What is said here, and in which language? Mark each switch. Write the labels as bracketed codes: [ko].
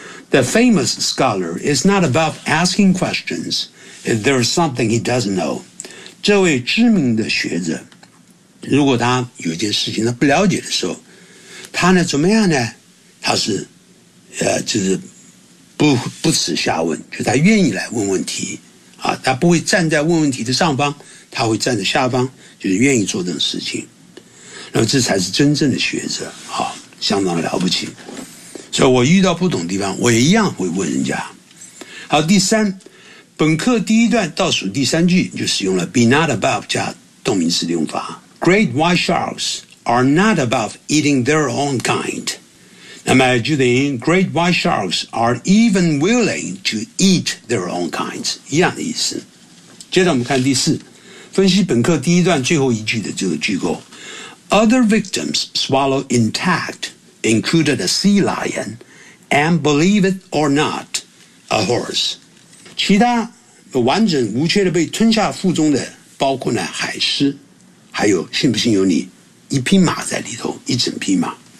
[en] The famous scholar is not above asking questions if there's something he doesn't know。 [zh] 这位知名的学者，如果他有件事情他不了解的时候，他呢怎么样呢？他是，就是不耻下问，就他愿意来问问题啊，他不会站在问问题的上方，他会站在下方，就是愿意做这种事情。那么这才是真正的学者啊，相当了不起。所以我遇到不懂的地方，我也一样会问人家。好，第三，本课第一段倒数第三句就使用了 be not above 加动名词的用法。 [en] Great white sharks are not above eating their own kind， [zh] 那么据点 [en] Great White Sharks are even willing to eat their own kinds， 一样的意思。 [zh] 接着我们看第四，分析本课第一段最后一句的这个句构。 [en] Other victims swallow intact included a sea lion and believe it or not, a horse. [zh] 其他完整无缺的被吞下腹中的包括了海狮，还有信不信由你，一匹马在里头，一整匹马。